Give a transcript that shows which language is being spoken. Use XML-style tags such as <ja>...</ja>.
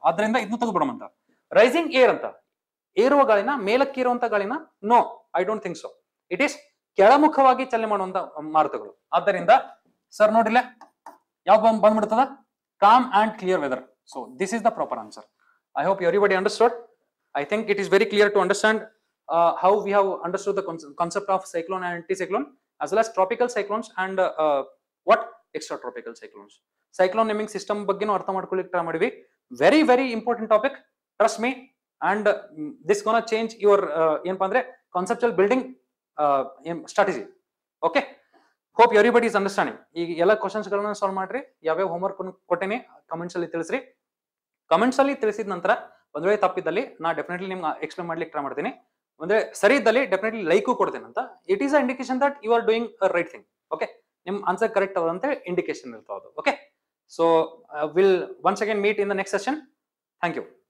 <kn>ಆದ್ರಿಂದ ಇದನ್ನು ತೆಗೆದ್ಬಿಡೋಣ. Rising air ಅಂತ ಏರುವ ಗಾಳಿನ, ಮೇಲಕ್ಕೇರುವಂತ ಗಾಳಿನ,</kn> <en>No I don't think so.</en> <kn>It is ಕೆಳಮುಖವಾಗಿ ಚಲನೆ ಮಾಡುವಂತ ಮಾರುತಗಳು. ಆದ್ದರಿಂದ ಸರ್ ನೋಡಿಲ್ಲ ಯಾವ್ದು ಬಂದ್ಬಿಡ್ತದ,</kn> <en>Calm and clear weather. So this is the proper answer. I hope everybody understood. I think it is very clear to understand how we have understood the concept of cyclone and anticyclone, as well as tropical cyclones and what extratropical cyclones.</en> <kn>Cyclone naming system ಬಗ್ಗೆ ಅರ್ಥ ಮಾಡ್ಕೊಳ್ಳಿಕ್ಕೆ try ಮಾಡಿವಿ.</kn> <en>Very very important topic, trust me, and this gonna change your</en> <kn>ಏನಪ್ಪಾ ಅಂದ್ರೆ</kn> <en>conceptual building strategy. Okay, hope everybody is understanding.</en> <kn>ಈಗ ಎಲ್ಲ questions ಗಳನ್ನ solve ಮಾಡ್ರಿ. ಯಾವ್ಯಾವ ಹೋಮ್ವರ್ಕ್ ಕೊಟ್ಟೇನೆ ಕಮೆಂಟ್ಸ್ ಅಲ್ಲಿ ತಿಳಿಸ್ರಿ. ಕಮೆಂಟ್ಸ್ ಅಲ್ಲಿ ತಿಳಿಸಿದ ನಂತರ ಒಂದ್ ವೇಳೆ ತಪ್ಪಿದ್ದಲ್ಲಿ ನಾ ಡೆಫಿನೆಟ್ಲಿ ನಿಮ್ಗೆ ಎಕ್ಸ್ಪ್ಲೇನ್ ಮಾಡ್ಲಿಕ್ಕೆ ಟ್ರೈ ಮಾಡ್ತೀನಿ. ಒಂದ್ರೆ ಸರಿ ಇದ್ದಲ್ಲಿ ಡೆಫಿನೆಟ್ಲಿ ಲೈಕು ಕೊಡ್ತೇನೆ ಅಂತ.</kn> <en>It is a indication that you are doing a right thing. Okay,</en> <kn>ನಿಮ್ ಆನ್ಸರ್ ಕರೆಕ್ಟ್ ಅದಂತೆ ಇಂಡಿಕೇಶನ್ ಇರ್ತಾವ.</kn> <en>Okay, so will once again meet in the next session. Thank you.</en>